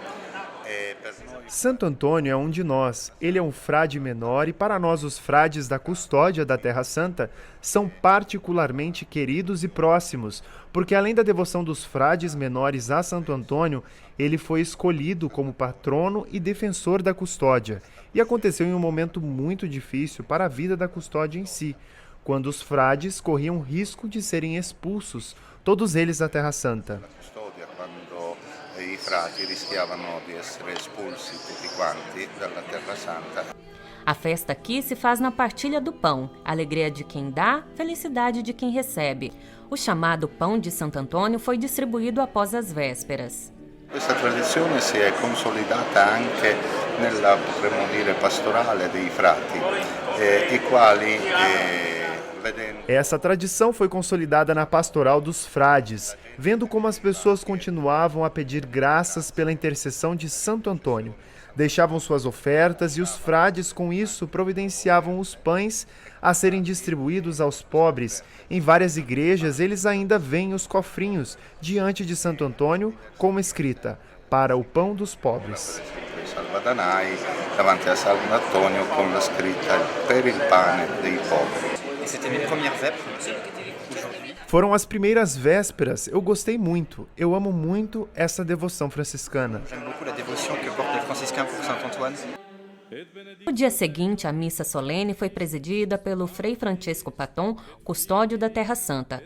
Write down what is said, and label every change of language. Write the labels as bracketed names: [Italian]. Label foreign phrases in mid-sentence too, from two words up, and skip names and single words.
[Portuguese] Santo Antônio é um de nós, ele é um frade menor e para nós os frades da custódia da Terra Santa são particularmente queridos e próximos, porque além da devoção dos frades menores a Santo Antônio, ele foi escolhido como patrono e defensor da custódia. E aconteceu em um momento muito difícil para a vida da custódia em si, quando os frades corriam risco de serem expulsos, todos eles da Terra Santa. [Italian] Quando i frati rischiavano di essere espulsi tutti quanti dalla Terra Santa. [Portuguese] A festa aqui se faz na partilha do pão, alegria de quem dá, felicidade de quem recebe. O chamado pão de Santo Antônio foi distribuído após as vésperas. [Italian] Questa tradizione si è consolidata anche nella, potremmo dire, pastorale dei frati, i quali [Portuguese] Essa tradição foi consolidada na pastoral dos frades, vendo como as pessoas continuavam a pedir graças pela intercessão de Santo Antônio. Deixavam suas ofertas e os frades, com isso, providenciavam os pães a serem distribuídos aos pobres. Em várias igrejas, eles ainda veem os cofrinhos diante de Santo Antônio, como escrita, para o pão dos pobres. [Italian] Salvadanai, davanti a Santo Antônio, [Portuguese] com a escrita [Italian] per il pane dei poveri. [Portuguese] Foram as primeiras vésperas, eu gostei muito, eu amo muito essa devoção franciscana. No dia seguinte, a missa solene foi presidida pelo Frei Francesco Paton, custódio da Terra Santa.